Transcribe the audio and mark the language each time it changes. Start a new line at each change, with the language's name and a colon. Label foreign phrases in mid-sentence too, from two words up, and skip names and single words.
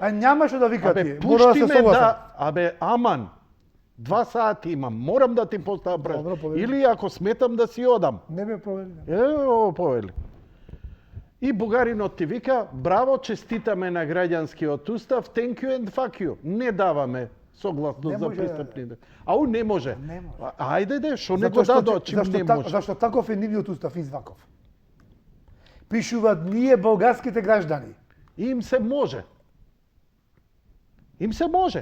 Macedonian: А нема што да викат тие. Абе, Мора да се пушти ме согласат. да, абе, аман. 2 сати имам, морам да ти поставам Добро, прашање. повели. Или ако сметам да си одам. Не ме провери. Ево, повели. И бугаринот ти вика, браво, честитаме на граѓанскиот устав,
English: thank you and fuck you.
Macedonian: Не даваме согласност Не за може, престапните. Ау, не може. Не може. Ајде де, шо не го дадо, чим не може. Зашто таков е нивниот устав изваков. Пишуваат
Bulgarian: ние българските граждани.
Macedonian: Им се може. Им се може.